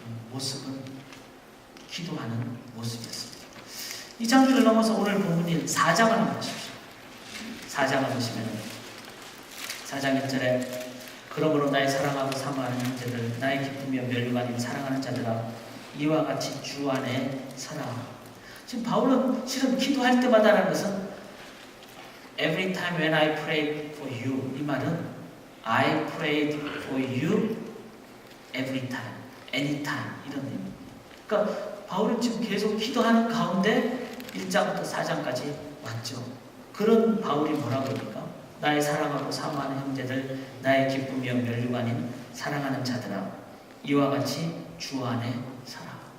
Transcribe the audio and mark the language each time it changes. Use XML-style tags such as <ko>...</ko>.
<ko>모습은 기도하는 모습이었습니다. 이 장면을 넘어서 오늘 본문인 4장을 한번 보십시오. 4장을 보시면 4장 1절에 그러므로 나의 사랑하고 사모하는 형제들 나의 기쁨이여 면류관인 사랑하는 자들아 이와 같이 주 안에 서라. 지금 바울은 실은 기도할 때마다라는 것은</ko> <en>Every time when I prayed for you,</en> <ko>이 말은</ko> <en>I prayed for you every time, anytime</en> <ko>이런 의미입니다. 그러니까 바울은 지금 계속 기도하는 가운데 1장부터 4장까지 왔죠. 그런 바울이 뭐라고 합니까? 나의 사랑하고 사모하는 형제들 나의 기쁨이여 면류관인 사랑하는 자들아 이와 같이 주 안에 서라.</ko>